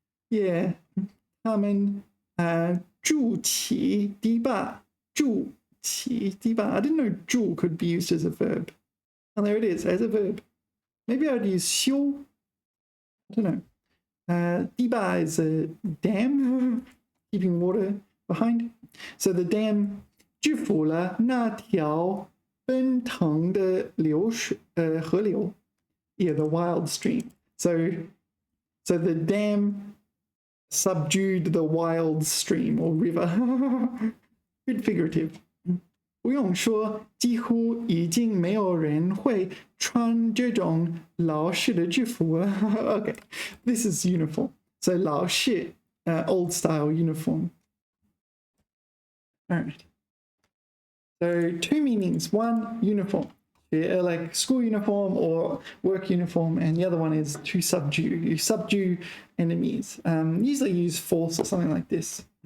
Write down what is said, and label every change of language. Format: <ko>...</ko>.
<zh>Yeah. 他们筑起堤坝. 筑起堤坝.</zh> <en>I didn't know 筑 could be used as a verb. And there it is, as a verb. Maybe I'd use 修.I don't know. 堤坝 is a dam, keeping water behind. So the dam</en> <zh>制服了那条奔腾的河流.</zh> <en>Yeah, the wild stream. So the dam subdued the wild stream or river. Good figurative.</en> <zh>不用说，几乎已经没有人会穿这种老式的制服了。</zh> <en>Okay, this is uniform. So 老式, old style uniform. All right. So two meanings. One, uniform, like school uniform or work uniform, and the other one is to subdue. You subdue enemies. Usually use force or something like this.</en>